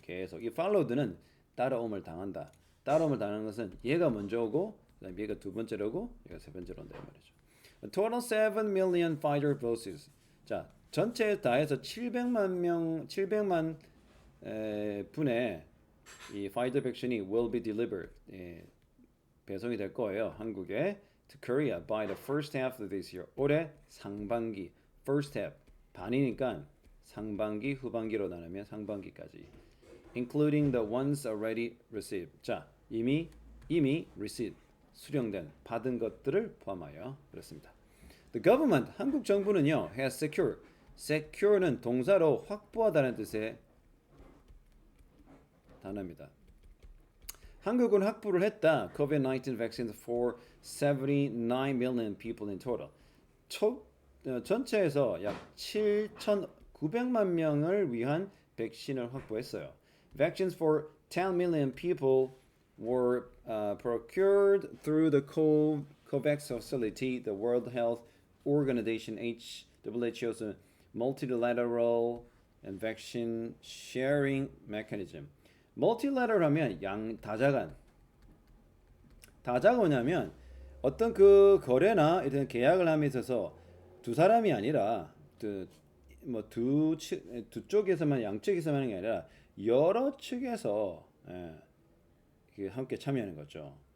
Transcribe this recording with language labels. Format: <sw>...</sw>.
<ko>계속 이 followed는 따라옴을 당한다. 따라옴을 당하는 것은 얘가 먼저 오고 그다음에 얘가 두 번째로 오고 얘가 세 번째로 온다 이 말이죠.</ko> <en>A total 7 million Pfizer doses.</en> <ko>자, 전체 다 해서 700만 분의 이 파이저 백신이</ko> <en>will be delivered.</en> <ko>배송이 될 거예요. 한국에</ko> <en>to Korea by the first half of this year.</en> <ko>올해 상반기</ko> <en>first half</en> <ko>반이니까 상반기 후반기로 나누면 상반기까지.</ko> <en>including the ones already received.</en> <ko>자, 이미 received 수령된 받은 것들을 포함하여 그렇습니다.</ko> <en>The government</en> <ko>한국 정부는요</ko> <en>has secure</en> <ko>는 동사로 확보하다는 뜻의 단어입니다. 한국은 확보를 했다.</ko> <en>COVID-19 vaccines for 79 million people in total.</en> <ko>전체에서 약 7,900만 명을 위한 백신을 확보했어요.</ko> <en>Vaccines for 10 million people were procured through the COVAX facility, the World Health Organization, WHO's multilateral and vaccine sharing mechanism.</en> <ko>multilateral 하면 다자간. 다자가 뭐냐면 어떤 그 거래나 이런 계약을 함에 있어서 두 사람이 아니라 두 쪽에서만 양쪽에서만 하는 게 아니라 여러 측에서 함께 참여하는 거죠.</ko>